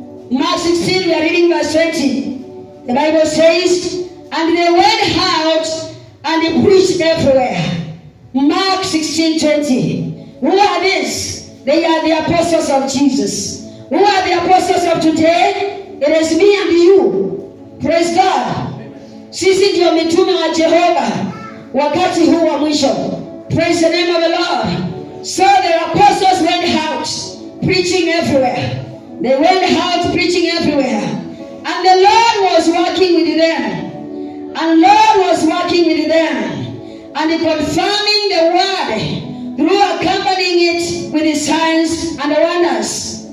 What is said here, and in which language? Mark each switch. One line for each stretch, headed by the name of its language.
English: Mark 16, we are reading verse 20. The Bible says, and they went out and they preached everywhere. Mark 16:20. Who are these? They are the apostles of Jesus. Who are the apostles of today? It is me and you. Praise God.
Swahili: Sisi ndio mitume wa Jehova wakati huu wa mwisho.
English: Praise the name of the Lord. So the apostles went out preaching everywhere. They went out preaching everywhere. And the Lord was working with them. And Lord was working with them. And confirming the word through accompanying it with the signs and the wonders.